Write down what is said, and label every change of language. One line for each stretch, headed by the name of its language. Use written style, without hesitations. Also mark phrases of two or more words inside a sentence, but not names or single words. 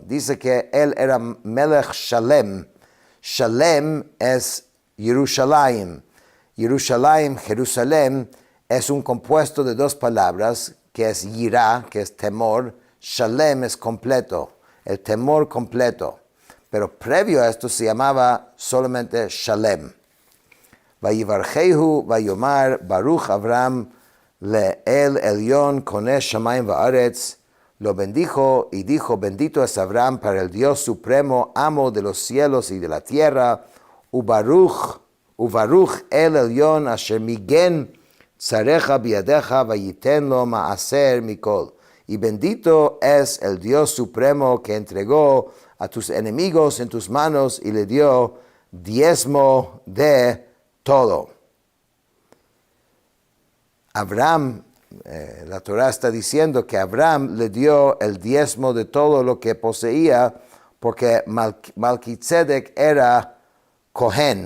Spanish: Dice que él era Melech Shalem. Shalem es Jerusalén. Jerusalén, es un compuesto de dos palabras, que es yirá, que es temor. Shalem es completo, el temor completo. Pero previo a esto se llamaba solamente Shalem.
Hebrew: ויברכהו ויאמר ברוך אברהם לאל עליון קנה שמים וארץ.
Spanish: Lo bendijo y dijo, bendito es Abraham para el Dios supremo, amo de los cielos y de la tierra.
Hebrew: וברוך אל עליון אשר מגן צריך בידך ויתן לו מעשר מכל.
Spanish: Y bendito es el Dios supremo que entregó a tus enemigos en tus manos y le dio diezmo de todo. Abraham, la Torah está diciendo que Abraham le dio el diezmo de todo lo que poseía porque Malquitzedek era Cohen.